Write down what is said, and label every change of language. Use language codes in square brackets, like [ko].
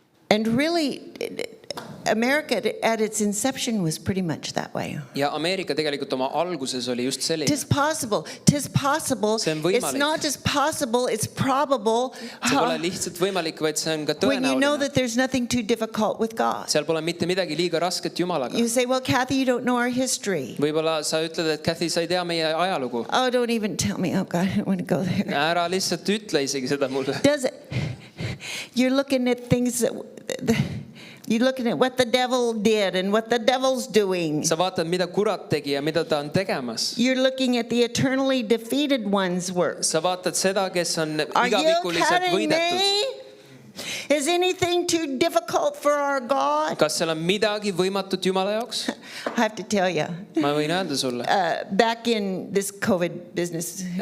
[en] And really, America at its inception was pretty much that way. [et] Ja Ameerika tegelikult oma alguses oli just selline. [en] Tis possible. Tis possible. [et] See on [en] It's [et] võimalik. [en] not just possible, it's probable. [et] See pole lihtsalt võimalik, vaid see on ka [en] When you know [et] tõenäoline. [en] that there's nothing too difficult with God. [et] Seal pole mitte midagi liiga rasket Jumalaga. [en] You say, well, Kathy, you don't know our history. [et] Võib-olla sa ütled, et Kathy, sa ei tea meie ajalugu. [en] Oh, don't even tell me. Oh, God, I don't want to go there. [et] Ära lihtsalt ütle isegi seda mulle. [en] Does it? You're looking at things that... You're looking at what the devil did and what the devil's doing. [et] Sa vaatad, mida kurat tegi ja mida ta on tegemas. [en] You're looking at the eternally defeated one's work. [et] Sa vaatad seda, kes on [en] Are you [et] igavikuliselt [en] kidding [et] võidetud. [en] me? Is anything too difficult for our God? [et] Kas seal on midagi võimatut Jumala jaoks? [en] I have to tell you, [et] Ma võin öelda sulle. [en] back in this COVID business,